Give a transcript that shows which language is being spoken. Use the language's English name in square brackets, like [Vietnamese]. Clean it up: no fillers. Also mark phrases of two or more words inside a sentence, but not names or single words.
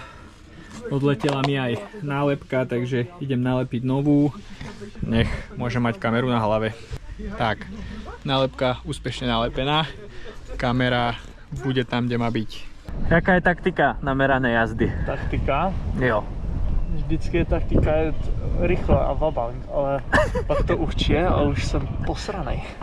[Slovak] Odletela mi aj nálepka, takže idem nalepiť novú. Nech môžem mať kameru na hlave. Tak, nálepka úspešne nalepená. Kamera bude tam, kde má byť. Jaká je taktika na merané jazdy? Taktika? [Czech] Jo. Vždycky je taktika jet rychle a vabank, ale pak to už je a už jsem posranej.